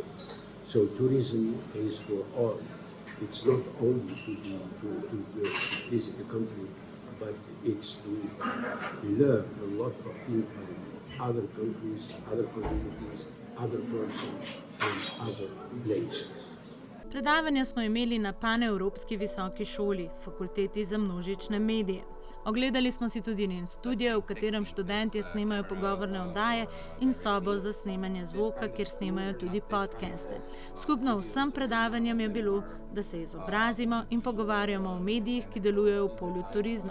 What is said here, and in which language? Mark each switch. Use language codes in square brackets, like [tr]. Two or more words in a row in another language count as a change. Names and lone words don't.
[en] So tourism is for all. It's not only to visit the country, but it's to learn a lot of things from other countries, other communities, other persons and other places. [sl] Predavanja smo imeli na Panevropski visoki šoli, fakulteti za množične medije. Ogledali smo si tudi njen studio, v katerem študentje snemajo pogovorne oddaje in sobo za snemanje zvoka, kjer snemajo tudi podcaste. Skupno vsem predavanjem je bilo, da se izobrazimo in pogovarjamo o medijih, ki delujejo v polju turizma.